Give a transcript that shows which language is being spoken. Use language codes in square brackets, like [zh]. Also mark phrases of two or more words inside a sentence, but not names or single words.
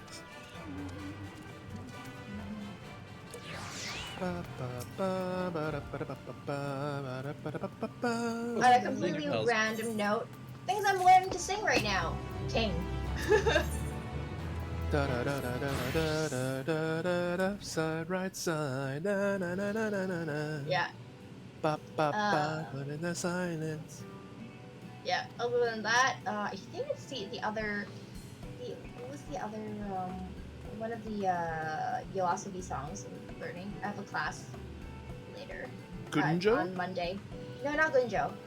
[en] On a completely random note, things I'm learning to sing right now. King. Side, right side, na na na na na na na. Yeah. Ba ba ba, but in the silence. Yeah. Other than that, I think it's the other. What was the other? One of the Yoasobi songs I'm learning. I have a class later. Gunjo? On Monday. No, not Gunjo.